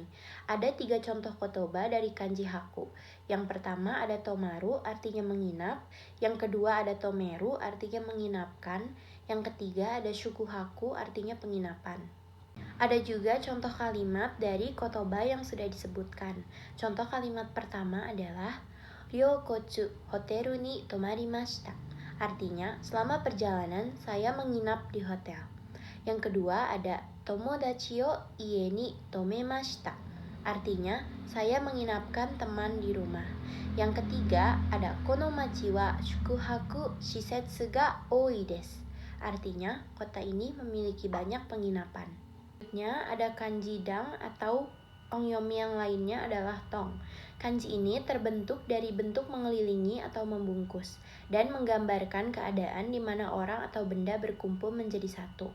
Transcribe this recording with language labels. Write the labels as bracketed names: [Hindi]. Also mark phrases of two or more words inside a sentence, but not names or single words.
[Indonesian] Ada 3 contoh kotoba dari kanji haku. Yang pertama ada tomaru artinya menginap. Yang kedua ada tomeru artinya menginapkan. Yang ketiga ada shukuhaku artinya penginapan. Ada juga contoh kalimat dari kotoba yang sudah disebutkan. Contoh kalimat pertama adalah [Japanese] 旅行中ホテルに泊まりました. [Indonesian] Artinya, selama perjalanan saya menginap di hotel. Yang kedua ada [Japanese] 友達を家に泊めました. [Indonesian] artinya saya menginapkan teman di rumah. Yang ketiga ada [Japanese] この町は宿泊施設が多いです, [Indonesian] artinya kota ini memiliki banyak penginapan. Selanjutnya ada kanji dang atau ongyomi yang lainnya adalah tong. Kanji ini terbentuk dari bentuk mengelilingi atau membungkus dan menggambarkan keadaan di mana orang atau benda berkumpul menjadi satu.